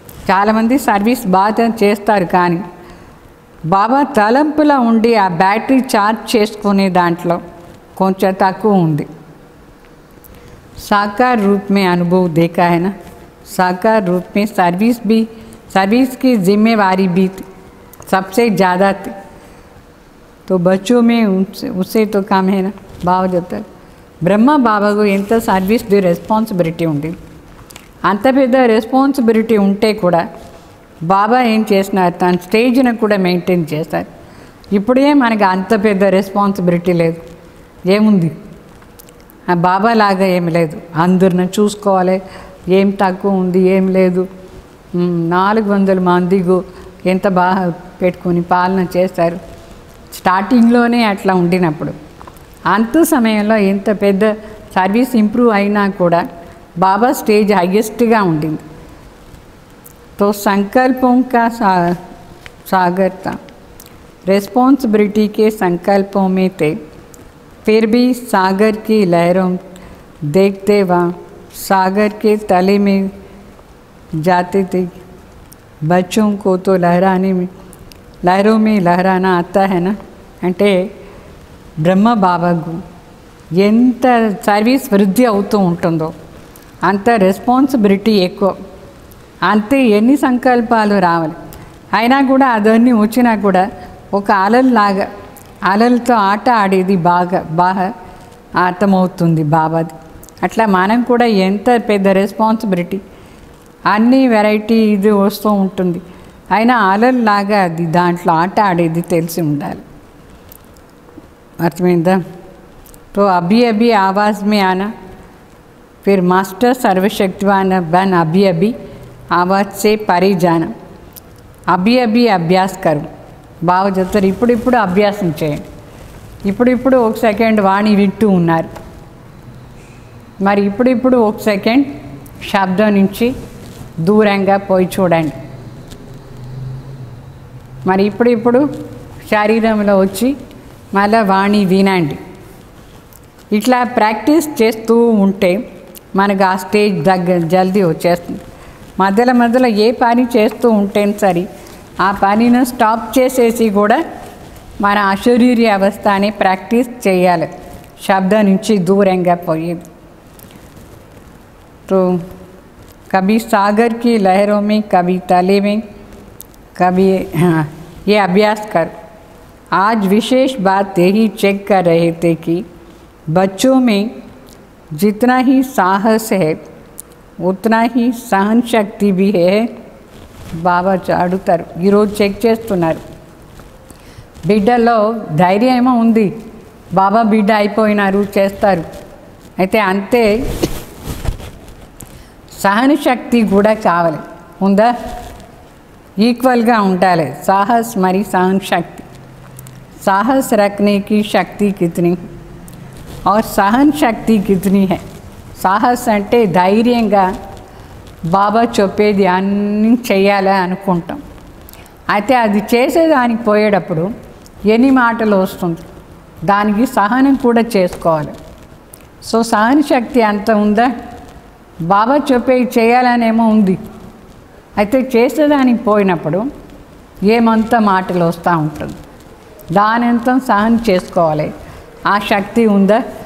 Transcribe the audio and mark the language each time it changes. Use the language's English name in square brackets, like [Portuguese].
[Telugu] చాలామంది సర్వీస్ బాగా చేస్తారు, కానీ బాబా తలంపులో ఉండి ఆ బ్యాటరీ ఛార్జ్ చేసుకునే దాంట్లో కొంచెం తక్కువ ఉంది. [Hindi] साकार रूप में अनुभव देखा है ना, साकार रूप में सर्विस की जिम्मेवारी भी सबसे ज़्यादा थी. तो बच्चों में उससे तो कम है ना. [Telugu] బాబా చెప్తారు, బ్రహ్మ బాబాకు ఎంత సర్వీస్ది రెస్పాన్సిబిలిటీ ఉండేది. అంత పెద్ద రెస్పాన్సిబిలిటీ ఉంటే కూడా బాబా ఏం చేసినారు, తన స్టేజ్ని కూడా మెయింటైన్ చేస్తారు. ఇప్పుడే మనకు అంత పెద్ద రెస్పాన్సిబిలిటీ లేదు, ఏముంది? బాబా లాగా ఏమి లేదు, అందరిని చూసుకోవాలి, ఏం తక్కువ ఉంది ఏం లేదు. 400 మందికి ఎంత బాగా పెట్టుకొని పాలన చేస్తారు. స్టార్టింగ్లోనే అట్లా ఉండినప్పుడు అంత సమయంలో ఎంత పెద్ద సర్వీస్ ఇంప్రూవ్ అయినా కూడా బాబా స్టేజ్ హైయెస్ట్గా ఉండింది. [Hindi] तो संकल्पों का सागर था, रिस्पॉन्सिबिलिटी के संकल्पों में थे, फिर भी सागर की लहरों देखते वहाँ सागर के तले में जाते थे. बच्चों को तो लहरों में लहराना आता है ना. [Telugu] అంటే బ్రహ్మ బాబాకు ఎంత సర్వీస్ వృద్ధి అవుతూ ఉంటుందో అంత రెస్పాన్సిబిలిటీ ఎక్కువ, అంతే ఎన్ని సంకల్పాలు రావాలి. అయినా కూడా అదన్నీ వచ్చినా కూడా ఒక అలల్లాగా అలలతో ఆట ఆడేది బాగా అర్థమవుతుంది బాబాది. అట్లా మనం కూడా ఎంత పెద్ద రెస్పాన్సిబిలిటీ, అన్ని వెరైటీ ఇది వస్తూ ఉంటుంది, అయినా అలల్లాగా అది దాంట్లో ఆట ఆడేది తెలిసి ఉండాలి. అర్థమైందా? [Hindi] तो अभी अभी आवाज़ में आना फिर मास्टर सर्वशक्तिवान बन अभी अभी आवाज़ से परे जाना, అభి అభి అభ్యాస్ కరు. [Telugu] బాగా చెప్తారు, ఇప్పుడిప్పుడు అభ్యాసం చేయండి. ఇప్పుడిప్పుడు ఒక సెకండ్ వాణి వింటూ ఉన్నారు, మరి ఇప్పుడిప్పుడు ఒక సెకండ్ శబ్దం నుంచి దూరంగా పోయి చూడండి. మరి ఇప్పుడిప్పుడు శరీరంలో వచ్చి మళ్ళీ వాణి వినండి. ఇట్లా ప్రాక్టీస్ చేస్తూ ఉంటే మనకు ఆ స్టేజ్ దగ్గర జల్దీ వచ్చేస్తుంది. మధ్యలో ఏ పని చేస్తూ ఉంటే సరే ఆ పనిని స్టాప్ చేసేసి కూడా మన అశరీరీ అవస్థని ప్రాక్టీస్ చేయాలి, శబ్దం నుంచి దూరంగా పోయేది. [Hindi] तो कभी सागर की लहरों में, कभी तले में, कभी ये अभ्यास कर. आज विशेष बात यही चेक कर रहे थे कि बच्चों में जितना ही साहस है उतना ही सहन शक्ति भी है. [Telugu] బాబా అడుగుతారు, ఈరోజు చెక్ చేస్తున్నారు, బిడ్డల్లో ధైర్యం ఏమో ఉంది, బాబా బిడ్డ అయిపోయినారు చేస్తారు, అయితే అంతే సహన శక్తి కూడా కావాలి, ఉందా? ఈక్వల్గా ఉండాలి సాహస్ మరి सहन शक्ति. [Hindi] साहस रखने की शक्ति कितनी और सहन शक्ति कितनी है? [Telugu] సాహస్ అంటే ధైర్యంగా బాబా చెప్పేది అన్నీ చేయాలి అనుకుంటాం, అయితే అది చేసేదానికి పోయేటప్పుడు ఎన్ని మాటలు వస్తుంది, దానికి సహనం కూడా చేసుకోవాలి. సో సహన శక్తి అంత ఉందా? బాబా చెప్పేది చేయాలనేమో ఉంది, అయితే చేసేదానికి పోయినప్పుడు ఏమంత మాటలు వస్తూ ఉంటుంది, దాని అంతా సహనం చేసుకోవాలి. ఆ శక్తి ఉందా?